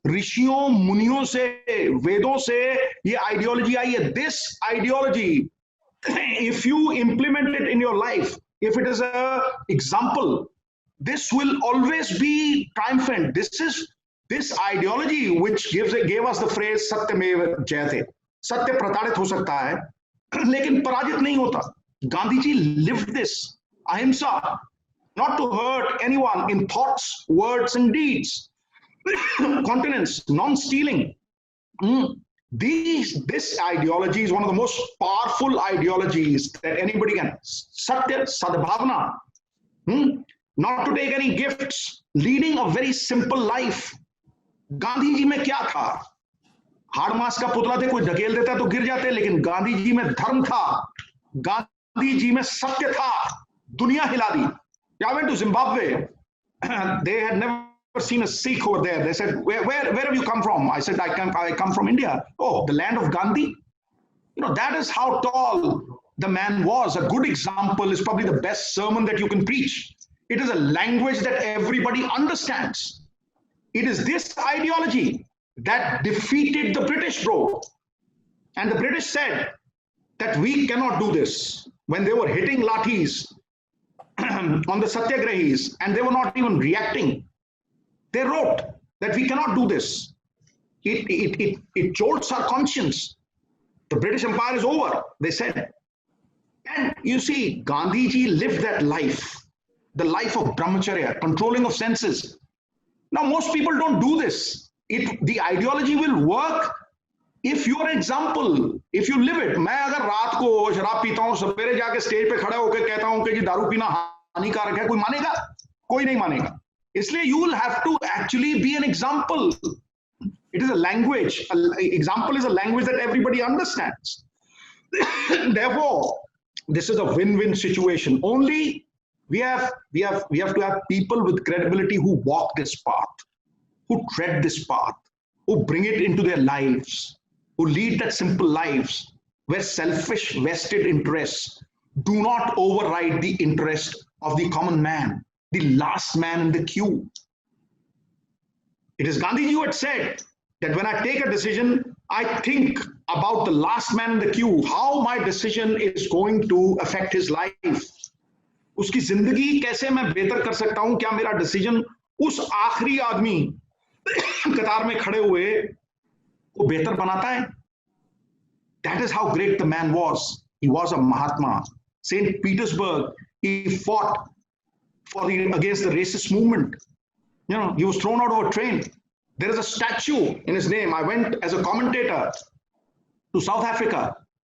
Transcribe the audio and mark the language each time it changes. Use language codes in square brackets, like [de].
[hi] Rishiyon, Muniyon se, Vedon se, ye ideology aayi hai. [en] This ideology, if you implement it in your life, if it is an example, this will always be triumphant. This ideology which gave us the phrase Satyameva Jayate. [hi] सत्य प्रताड़ित हो सकता है लेकिन पराजित नहीं होता. [en] Gandhi ji lived this ahimsa, not to hurt anyone in thoughts, words and deeds, continence, non-stealing. This ideology is one of the most powerful ideologies that anybody can. Satya, sadbhavana, not to take any gifts, leading a very simple life. [hi] Gandhi ji में क्या था? हाड़ मास का पुतला थे, कोई ढकेल देता तो गिर जाते, लेकिन गांधी जी में धर्म था, गांधी जी में सत्य था, दुनिया हिला दी. [en] I went to Zimbabwe. They had never seen a Sikh over there. They said, where have you come from? I said, I come from India. Oh, the land of Gandhi? You know, that is how tall the man was. A good example is probably the best sermon that you can preach. It is a language that everybody understands. It is this ideology that defeated the British, bro. And the British said that we cannot do this. When they were hitting lathis on the Satyagrahis and they were not even reacting, they wrote that we cannot do this. It jolts our conscience. The British Empire is over, they said. And you see, Gandhiji lived that life, the life of brahmacharya, controlling of senses. Now, most people don't do this. The ideology will work if you are example, if you live it. [hi] मैं अगर रात को शराब पीता हूँ, सवेरे जाके stage पे खड़ा होकर कहता हूँ कि जी दारू पीना हानिकारक है, कोई मानेगा? कोई नहीं मानेगा. इसलिए [en] you will have to actually be an example. It is a language. Example is a language that everybody understands. Therefore, this is a win-win situation. Only we have to have people with credibility who walk this path, who tread this path, who bring it into their lives, who lead that simple lives where selfish vested interests do not override the interest of the common man, the last man in the queue. It is Gandhiji who had said that when I take a decision, I think about the last man in the queue, how my decision is going to affect his life. [hi] उसकी जिंदगी कैसे मैं बेहतर कर सकता हूं? क्या मेरा डिसीजन उस आखिरी आदमी कतार में खड़े हुए को बेहतर बनाता है? [en] That is how great the man was. He was a Mahatma. St. Petersburg, he fought against the racist movement. You know, he was thrown out of a train. There is a statue in his name. I went as a commentator to South Africa.